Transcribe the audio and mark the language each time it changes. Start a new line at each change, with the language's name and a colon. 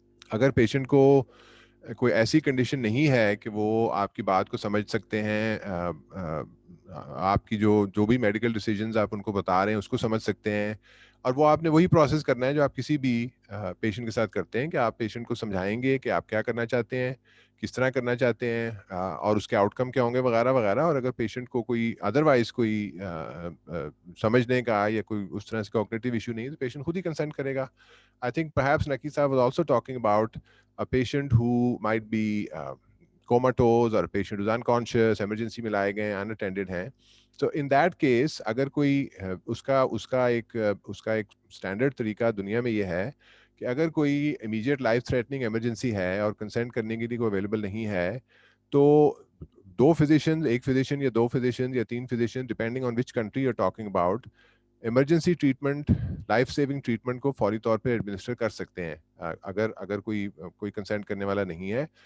Urdu: اگر پیشنٹ کو کوئی ایسی کنڈیشن نہیں ہے کہ وہ آپ کی بات کو سمجھ سکتے ہیں, آپ کی جو بھی میڈیکل ڈیسیجنز آپ ان کو بتا رہے ہیں اس کو سمجھ سکتے ہیں, اور وہ آپ نے وہی پروسیس کرنا ہے جو آپ کسی بھی پیشنٹ کے ساتھ کرتے ہیں کہ آپ پیشنٹ کو سمجھائیں گے کہ آپ کیا کرنا چاہتے ہیں, کس طرح کرنا چاہتے ہیں, اور اس کے آؤٹ کم کیا ہوں گے وغیرہ وغیرہ. اور اگر پیشنٹ کو کوئی ادروائز کوئی سمجھنے کا یا کوئی اس طرح سے کوگنیٹو ایشو نہیں ہے تو پیشنٹ خود ہی کنسنٹ کرے گا.
English: I think perhaps Naki Saab was also talking about a patient who might be comatose or a patient who's unconscious, emergency
Urdu: میں لائے گئے
English: unattended ہیں. So in that case
Urdu: اگر کوئی اس کا ایک اسٹینڈرڈ طریقہ دنیا میں یہ ہے کہ اگر کوئی امیجیٹ لائف تھریٹننگ ایمرجنسی ہے اور کنسنٹ کرنے کے لیے کوئی اویلیبل نہیں ہے تو ایک فزیشین یا دو فزیشین یا تین physician
English: depending on which country you are talking about
Urdu: emergency treatment, life saving treatment کو فوری طور پہ ایڈمنسٹر کر سکتے ہیں اگر کوئی کنسنٹ کرنے والا نہیں ہے.